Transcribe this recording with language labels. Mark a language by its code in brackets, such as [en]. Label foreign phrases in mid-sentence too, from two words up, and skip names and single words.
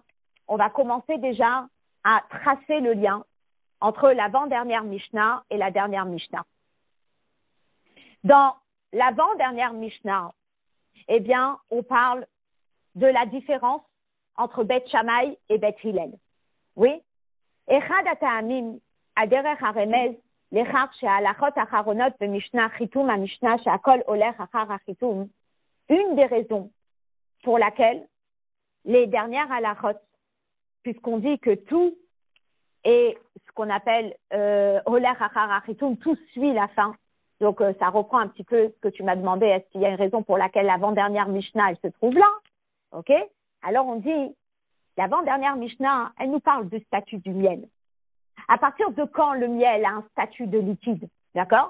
[fr] On va commencer déjà à tracer le lien entre l'avant-dernière Mishnah et la dernière Mishnah. Dans l'avant-dernière Mishnah, eh bien, on parle de la différence entre Bet Shammai et Bet Hillel. Oui? [he] אחד הטעמים בדרך הרמז לכך שההלכות האחרונות במשנה חיתום המשנה שהכל הולך אחר החיתום, [fr] une des raisons pour laquelle les dernières halachot, puisqu'on dit que tout est ce qu'on appelle [he] הולך אחר החיתום, [fr] tout suit la fin. Donc ça reprend un petit peu ce que tu m'as demandé, est-ce qu'il y a une raison pour laquelle l'avant-dernière Mishnah elle se trouve là? Ok? Alors on dit l'avant-dernière Mishnah, elle nous parle du statut du miel. À partir de quand le miel a un statut de liquide, d'accord?